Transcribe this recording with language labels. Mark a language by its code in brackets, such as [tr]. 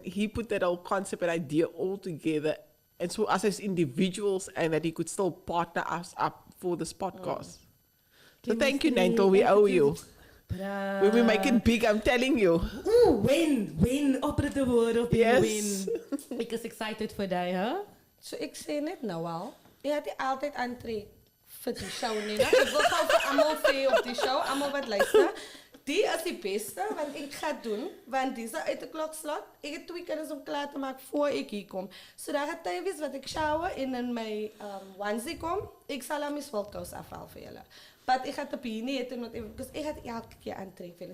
[en] and he put that whole concept and idea all together. And so us as individuals and that he could still partner us up for this podcast. So thank you, Chemistry, Nanto. We owe you. Bruh. When we make it big, I'm telling you. Ooh, win. Operative word of Yes. win. [af] Ek is excited for die, huh? So ek sê net nou al, jy het nie altyd aantrek vir die show nie. Nou, ek wil gou vir almal sê op die show, almal wat luister, die is die beste wat ek gaan doen, want dis uit 'n klokslot. Ek het 2 kinders om klaar te maak voor ek hier kom. So daar gaan tyd wees wat ek shower en in my onesie kom. Ek sal aan my swelkous afhaal vir julle. But ek gaan 'n beanie het en wat because ek gaan elke keer aantrek vir.